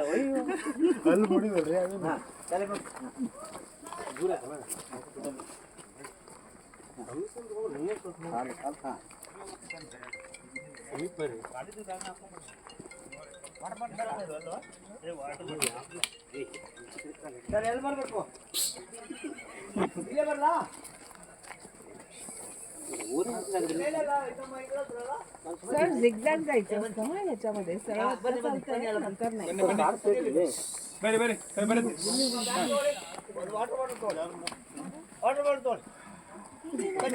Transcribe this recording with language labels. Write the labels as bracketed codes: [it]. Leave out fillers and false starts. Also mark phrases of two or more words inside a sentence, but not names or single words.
[kn] ಹಾಂ ತಲೆ ಬಾಗಿಸಿ. ಸರ್ ಎಲ್ಲಿ ಬರಬೇಕು? ಇಲ್ಲೇ ಬರಲಾ? [mr] सर झिगझॅग जायचं असतं ना ह्याच्यामध्ये, सरळ [en] water bottle